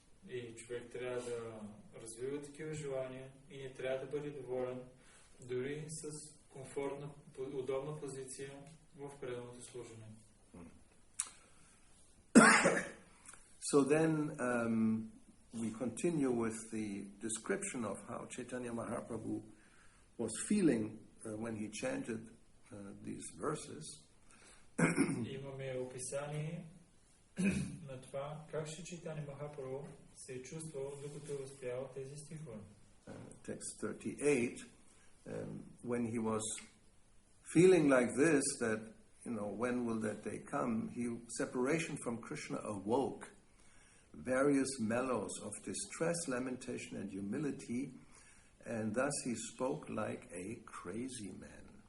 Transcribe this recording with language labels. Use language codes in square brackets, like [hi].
[bg] И човек трябва да развива такива желания и не трябва да бъде доволен дори с комфортна, удобна позиция в преданото служене. [en] So then we continue with the description of how Chaitanya Mahaprabhu was feeling when he chanted these verses. [bg] Имаме описание на това как ще Чайтания Махапрабху се е чувствал докато е възпявал тези стихове. [en] Text 38, when he was feeling like this, that, when will that day come, separation from Krishna awoke various mellows of distress, lamentation, and humility, and thus he spoke like a crazy man.